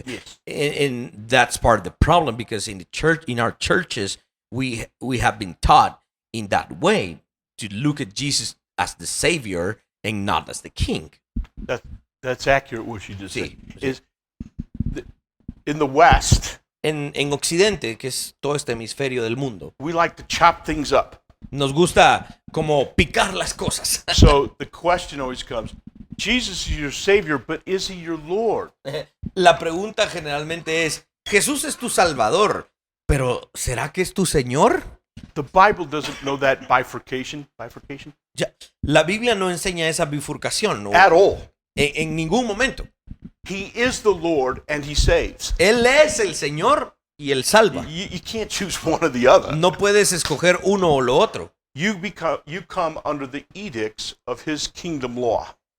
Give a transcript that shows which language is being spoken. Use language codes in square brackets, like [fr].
[en] Yes. And that's part of the problem, because in the church, in our churches, we have been taught in that way to look at Jesus as the Savior and not as the King. That's accurate what you just [es] Sí, [en] said. [es] sí. [en] Is in the West, [es] En Occidente, que es todo este hemisferio del mundo, [en] we like to chop things up. [es] nos gusta como picar las cosas. [en] So the question always comes, Jesus is your Savior, but is he your Lord? [es] La pregunta generalmente es, Jesús es tu Salvador, pero ¿será que es tu Señor? [en] The Bible doesn't know that bifurcation. [es] Ya, la Biblia no enseña esa bifurcación, ¿no? [en] At all. [es] En ningún momento. [en] He is the Lord and he saves. [es] Él es el Señor y Él salva. [en] You can't choose one or the other. [es] No puedes escoger uno o lo otro. [en] You come under the edicts of his kingdom law.